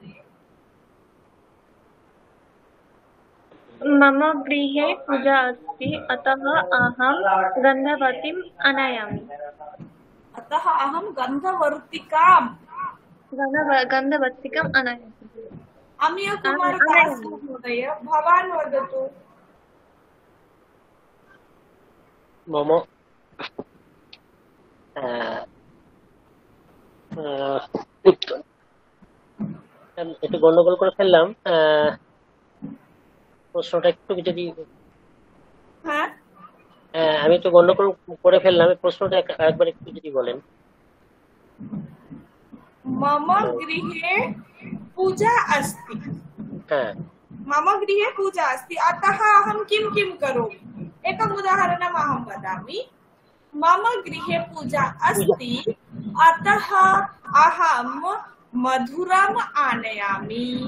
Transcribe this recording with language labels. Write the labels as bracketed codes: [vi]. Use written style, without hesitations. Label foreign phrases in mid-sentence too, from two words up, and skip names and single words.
[sa] मम गृहे पूजा अस्ति अतः अहं गन्धवतीम् आनयामि। अतः अहं गन्धवतीकम् आनयामि। अमीय कुमार दास महोदय, भवान् वदतु। [bn] मम একটু গন্ডগোল করে ফেললাম, প্রশ্নটা একটু যদি আমি তো গন্ডগোল করে ফেললাম, প্রশ্নটা একবার একটু যদি বলেন। [sa] मम गृहे पूजा अस्ति। मम गृहे पूजा अस्ति अतः अहं किं किं करोमि? एकम् उदाहरणम् अहं वदामि। मम गृहे पूजा अस्ति अतः अहं मधुरम् आनयामि।